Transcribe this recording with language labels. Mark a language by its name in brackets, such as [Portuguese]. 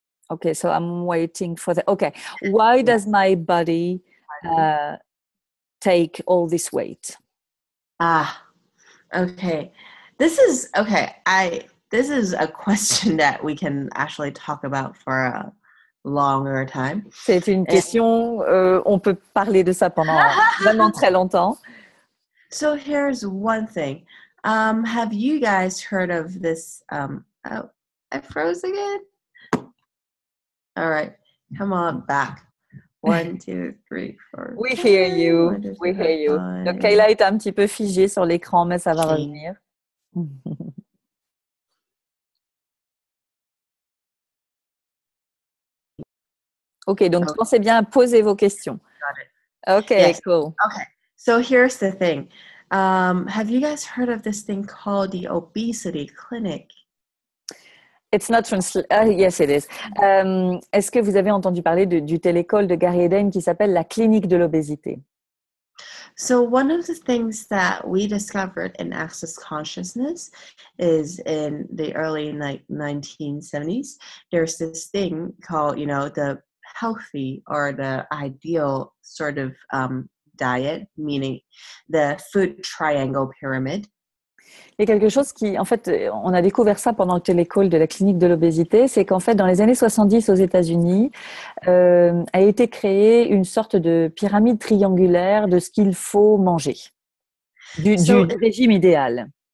[English] Okay, so I'm waiting for the... Okay, why does my body take all this weight? Okay. This is a question that we can actually talk about for a longer time. [French] C'est une question, on peut parler de ça pendant vraiment très longtemps. [English] So here's one thing. Have you guys heard of this? Oh, I froze again. All right, come on back. 1, 2, 3, 4. We hear you. We hear you. [French] Donc, Kayla est un petit peu figée sur l'écran, mais ça va revenir. OK, donc pensez bien à poser vos questions. [English] OK, yes. cool. Okay, so here's the thing. Have you guys heard of this thing called the obesity clinic? It's not yes, it is. [French] Est-ce que vous avez entendu parler du télécall de Gary Eden qui s'appelle la clinique de l'obésité? [English] So one of the things that we discovered in Access Consciousness is in the early 1970s, there's this thing called, the healthy or the ideal sort of diet, meaning the food triangle pyramid. [French] Il y a quelque chose qui, en fait, on a découvert ça pendant le télécall de la clinique de l'obésité, c'est qu'en fait, dans les années 70 aux États-Unis, a été créée une sorte de pyramide triangulaire de ce qu'il faut manger, du régime idéal.